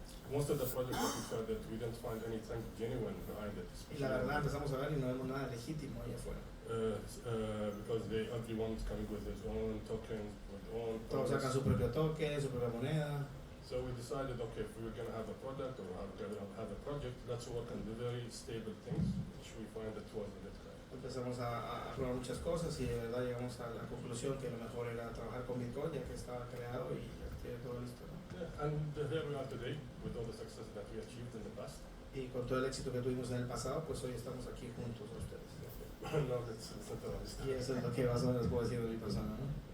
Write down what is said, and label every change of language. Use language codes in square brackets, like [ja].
[en] Most of the projects that we saw that we didn't find anything genuine behind it. [es] Y la verdad empezamos a ver y no vemos nada legítimo ahí afuera. [en] Because everyone's coming with his own tokens, with own [es] Todos sacan su propio token, su propia moneda. [en] So we decided, okay, if we were going to have a product or have a project, let's work on the very stable things, which we find that was in Bitcoin. [es] Empezamos a probar muchas cosas y de verdad llegamos a la conclusión que lo mejor era trabajar con Bitcoin ya que estaba creado y ya tiene todo listo, ¿no? [en] Yeah, and here we are today with all the success that we achieved in the past. [es] Y con todo el éxito que tuvimos en el pasado, pues hoy estamos aquí juntos a ustedes. [en] No, it's not honest. [es] Y eso es lo que más o menos puedo decir de mi persona, ¿no?